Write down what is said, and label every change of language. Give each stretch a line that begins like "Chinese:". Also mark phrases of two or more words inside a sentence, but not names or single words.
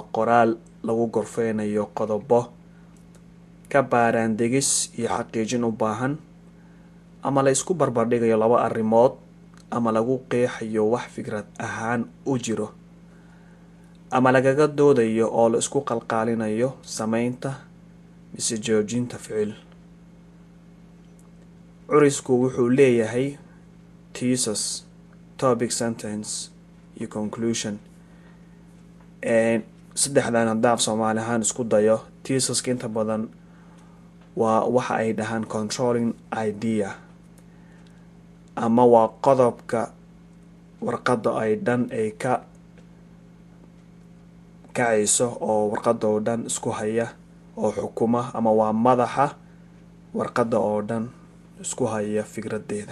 Somali: qoraal lagu gorfeynayo qodobo ka baaraan degis iyo xaqiijin u baahan, ama la isku barbardhigayo laba arrimood, ama lagu qeexayo wax fikrad ahaan u jiro, ama lagaga doodayo oo la isku qalqaalinayo sameynta mise joojinta ficil. curisku wuxuu leeyahay
English: thesis, topic, sentence
Somali: iyo conclusion. saddexdan haddii af Soomaali ahaan isku dayo, thesiska inta badan waa waxa ay dhahaan
English: controlling idea,
Somali: ama waa qodobka warqada ay dhan ay ka kacayso oo warqada oo dhan isku haya oo xukuma, ama waa madaxa warqada oo dhan isku haya fikradeeda.